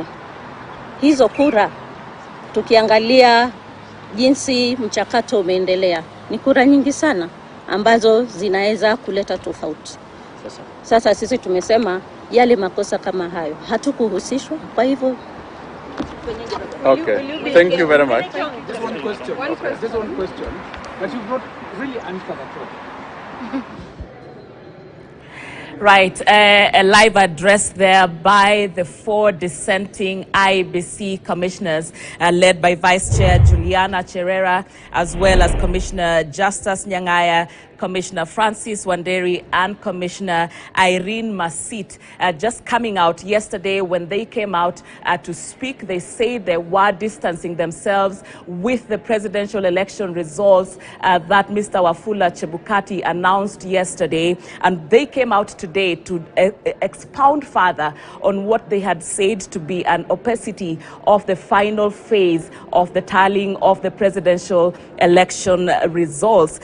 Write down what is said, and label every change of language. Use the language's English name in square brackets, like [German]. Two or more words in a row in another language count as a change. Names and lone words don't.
[Swahili] Hizo kura, tukiangalia jinsi mchakato umeendelea, ni kura nyingi sana ambazo zinaweza kuleta tofauti. Sasa sisi tumesema yale makosa kama hayo hatukuhusishwa, kwa hivyo. [English] Okay, thank you very much. Just one question. Just one question. But you've not really answered at all. Right, a live address there by the 4 dissenting Iebc commissioners led by Vice Chair Juliana Cherera, as well as Commissioner Justus Nyang'aya, Commissioner Francis Wanderi, and Commissioner Irene Masit, just coming out yesterday. When they came out to speak, they say they were distancing themselves with the presidential election results that Mr. Wafula Chebukati announced yesterday, and they came out today to expound further on what they had said to be an opacity of the final phase of the tallying of the presidential election results.